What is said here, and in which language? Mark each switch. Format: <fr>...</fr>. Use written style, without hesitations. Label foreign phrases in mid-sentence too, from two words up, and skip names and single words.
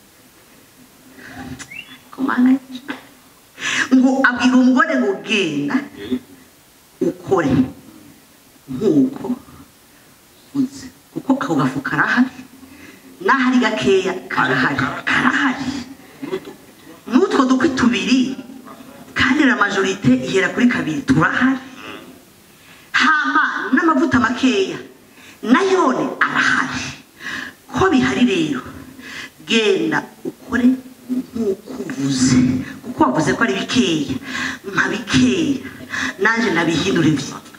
<rn>komana ngo abwira umugore ngo genda ukore nkuko uzi kuko ako gafu karahari n'ahari gakeya karahari n'utwo dukwi tubiri kandi</rn> <fr>la majorite</fr> <rn>ihera kuri kabiri turahari hama n'amavuta makeya nayone arahari ko bihari rero genda ukore nkuko uvuze kuko wavuze ko ari bikeya nka bikeya nanje nabihindura ibyo</rn>